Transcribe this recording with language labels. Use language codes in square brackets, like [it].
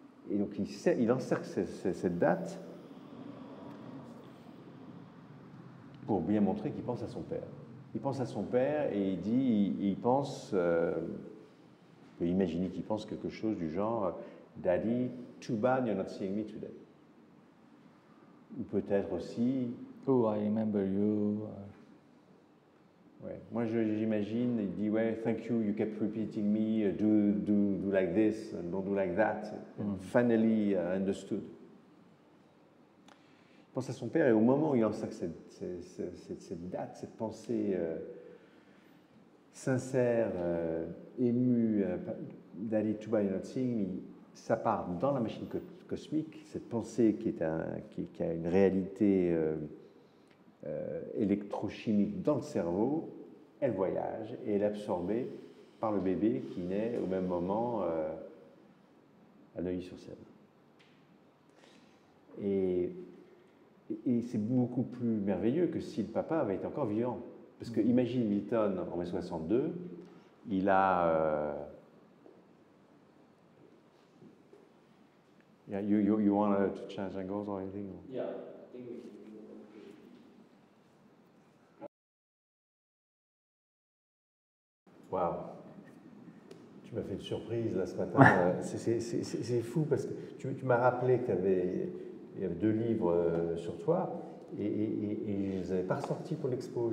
[fr] Et donc il encercle cette date pour bien montrer qu'il pense à son père. Il pense à son père et il dit, il pense, il peut imaginer qu'il pense quelque chose du genre « [en] Daddy, too bad you're not seeing me today ». [fr] Ou peut-être aussi... [en] Oh, I remember you. [fr] Ouais. Moi, j'imagine, il dit, ouais, [en] thank you, you kept repeating me, do like this, and don't do like that. Finally understood. [fr] Il pense à son père et au moment où il en sait cette date, cette pensée sincère, émue, [en] Daddy, too bad you're not seeing me, [fr] ça part dans la machine cosmique, cette pensée qui a une réalité électrochimique dans le cerveau, elle voyage et elle est absorbée par le bébé qui naît au même moment à Neuilly-sur-Seine. Et c'est beaucoup plus merveilleux que si le papa avait été encore vivant. Parce que imagine Milton en mai 62, il a... [en] Yeah, you want to change angles or anything? Yeah, I think we can do that. Wow. [fr] Tu m'as fait une surprise là ce matin. C'est fou parce que tu m'as rappelé qu'il y avait 2 livres sur toi et je ne les avais pas ressortis pour l'expo.